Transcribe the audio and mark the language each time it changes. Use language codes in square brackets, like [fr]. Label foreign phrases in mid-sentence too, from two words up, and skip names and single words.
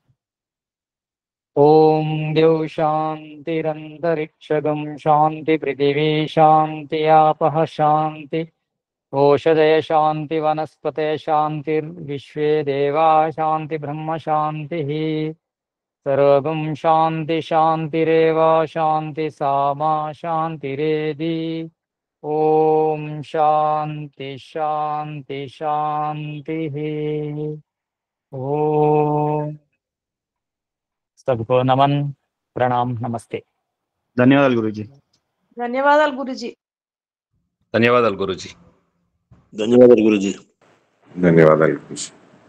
[sa] ఓం ద్యౌ శాంతిరంతరిక్షగం శాంతి పృథివీ శాంతి ఆపః శాంతి ఓషధయ శాంతి వనస్పతే శాంతిర్విశ్వే దేవా శాంతి బ్రహ్మ శాంతి. सर्वं शांति शांतिरेव शांति सामा शांतिरेधि। ओम शांति शांति शांति। [hi] ओम सबको नमन प्रणाम नमस्ते। [te] ధన్యవాదాలు గురూజీ. ధన్యవాదాలు గురుజీ. ధన్యవాదాలు గురూజీ. ధన్యవాదాలు గురూజీ. ధన్యవాదాలు గురూజీ.